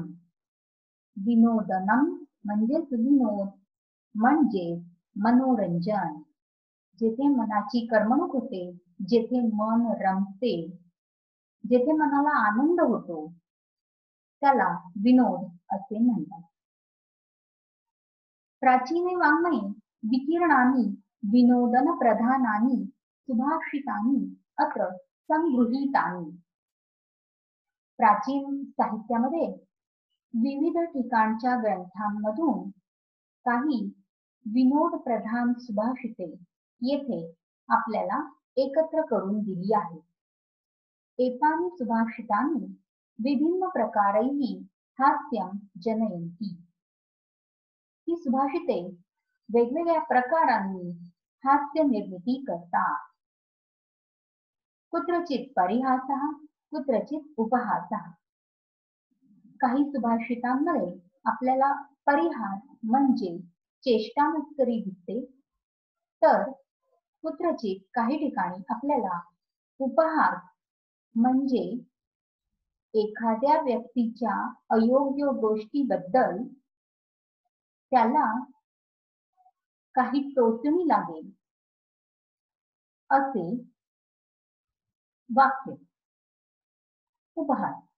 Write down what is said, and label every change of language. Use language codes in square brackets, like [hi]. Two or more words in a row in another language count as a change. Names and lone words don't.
[mr] विनोदनम म्हणजेच विनोद, म्हणजे मनोरंजन, जेथे मनाची करमणूक होते, जेथे मन रमते, जेथे मनाला आनंद होतो, त्याला विनोद असे म्हणतात। [sa] प्राचीने वाङ्मये विकीर्णानि विनोदन प्रधानानि सुभाषितानि अत्र संगृहीतानि। [mr] प्राचीन साहित्यामध्ये विविध ठिकाणच्या ग्रंथांमधून काही विनोद प्रधान सुभाषिते येथे आपल्याला एकत्र करून दिली आहेत। [sa] एतानि सुभाषितानि विभिन्न प्रकारैः हास्यं जनयन्ति। [mr] ही सुभाषिते वेगवेगळ्या प्रकारांनी हास्य निर्मिती करतात। [sa] कुत्रचित परिहासः, कुत्रचित उपहासः। [mr] काही सुभाषितांमध्ये आपल्याला परिहास म्हणजे चेष्टामस्करी दिसते, तर कुत्रचित काही ठिकाणी आपल्याला उपहास म्हणजे एखाद्या व्यक्तीच्या अयोग्य गोष्टीबद्दल त्याला काही टोचणी लागेल असे वाक्य उपहास।